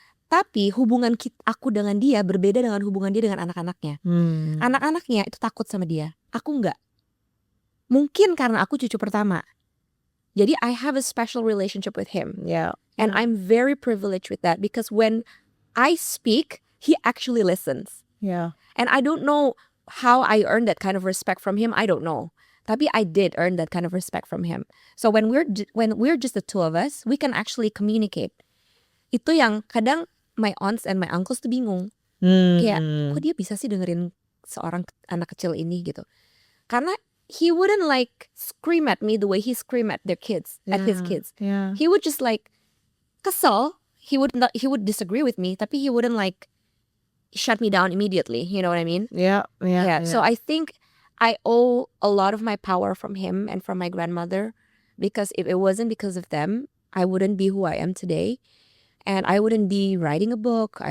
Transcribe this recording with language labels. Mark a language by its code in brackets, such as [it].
[id] Tapi hubungan aku dengan dia berbeda dengan hubungan dia dengan anak-anaknya. Anak-anaknya itu takut sama dia, aku nggak. Mungkin karena aku cucu pertama. Jadi [en] I have a special relationship with him. [id] Ya. [en] And I'm very privileged with that because when I speak, he actually listens. [id] Ya. [en] And I don't know how I earned that kind of respect from him. I don't know. [id] Tapi [en] I did earn that kind of respect from him. So when we're just the two of us, we can actually communicate. [id] Itu yang kadang [en] my aunts and my uncles [id] tuh bingung. Kayak, kok dia bisa sih dengerin seorang anak kecil ini gitu. Karena [en] he wouldn't like scream at me the way he scream at their kids, at his kids. [id] Ya. [en] He would just like [id] kesel. [en] He would disagree with me, [id] tapi [en] he wouldn't like shut me down immediately. You know what I mean? [id] Ya. [en] Yeah. So I think I owe a lot of my power from him and from my grandmother, because if it wasn't because of them, I wouldn't be who I am today, and I wouldn't be writing a book.